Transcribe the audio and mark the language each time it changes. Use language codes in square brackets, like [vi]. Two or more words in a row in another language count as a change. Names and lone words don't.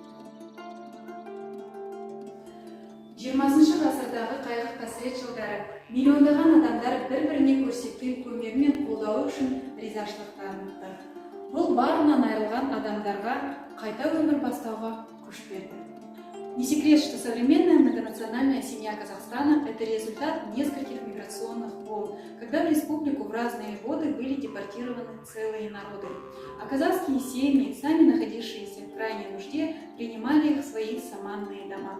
[kk] 20 ғасырдағы қайғы-қасірет жылдары миллиондаған адамдар бір-біріне көрсеткен көмегі мен қолдауы үшін ризашылық танытты. Бұл барынан айырылған адамдарға қайта өмір бастауға күш берді. [ru] Не секрет, что современная многонациональная семья Казахстана – это результат нескольких миграционных волн, когда в республику в разные годы были депортированы целые народы. А казахские семьи, сами находившиеся в крайней нужде, принимали их в свои саманные дома.